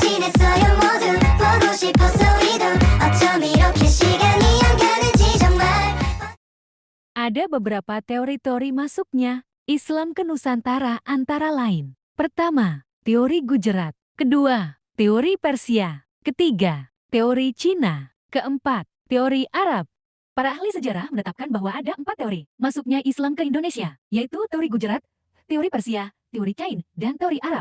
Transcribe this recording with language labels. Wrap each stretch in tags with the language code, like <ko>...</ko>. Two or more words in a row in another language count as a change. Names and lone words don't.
<ko>있어요 모두 보고 싶었어 우리도 어쩜 이렇게 시간이 안 가는지 정말.</ko> <id>Ada beberapa teori-teori masuknya Islam ke Nusantara antara lain. Pertama, teori Gujarat. Kedua, teori Persia. Ketiga, teori Cina. Keempat, teori Arab. Para ahli sejarah menetapkan bahwa ada 4 teori masuknya Islam ke Indonesia, yaitu teori Gujarat, teori Persia, teori Cina, dan teori Arab.</id>